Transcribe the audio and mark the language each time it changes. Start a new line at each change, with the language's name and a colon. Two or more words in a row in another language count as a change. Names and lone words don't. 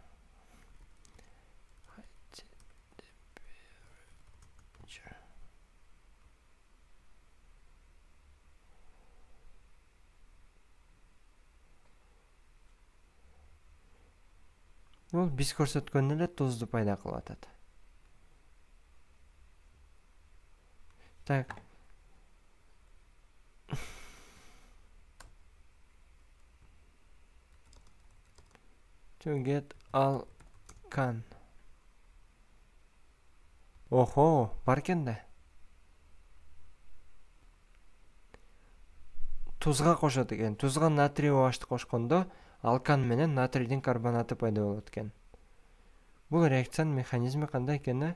Kyrgyz: Бұл біз көрсөткөн эле тузду пайда кылып атат. Так.
English: To get alkan.
Kyrgyz: Охо, бар экен да. Тузга кошот экен. Тузга натрий OH'ты кошкондо алкан менен натрийдин карбонаты пайда болот экен. Бул реакциянын механизми кандай экени?